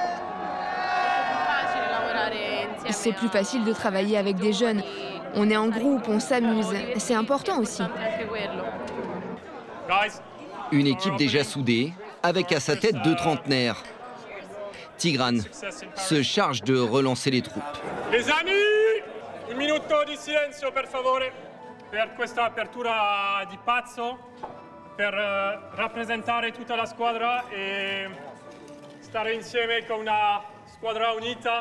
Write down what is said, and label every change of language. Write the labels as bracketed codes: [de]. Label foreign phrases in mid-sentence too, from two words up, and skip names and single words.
[fr] C'est plus facile de travailler avec des jeunes. On est en groupe, on s'amuse. C'est important aussi. Une équipe déjà soudée, avec à sa tête 2 trentenaires. Tigran se charge de relancer les troupes. Les amis, [it] un minuto di silenzio per favore per questa apertura di pazzo, per rappresentare tutta la squadra e stare insieme con una squadra unita.